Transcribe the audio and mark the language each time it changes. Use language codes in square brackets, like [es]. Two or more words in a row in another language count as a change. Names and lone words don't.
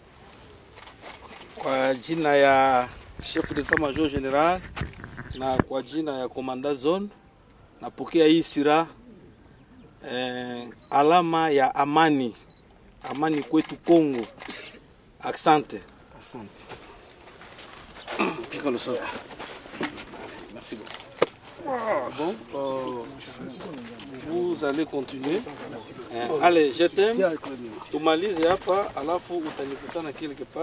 [sw] Kwa jina ya [fr] Chef d'Etat Major General [sw] na kwa jina ya Komanda Zone, napokea hii silaha alama ya amani. Amani kwetu Kongo. Asante. Asante. [fr] Merci beaucoup. Bon, vous allez continuer. Allez, je t'aime. [sw] Tumalize hapa, alafu utanikutana [fr] quelque part.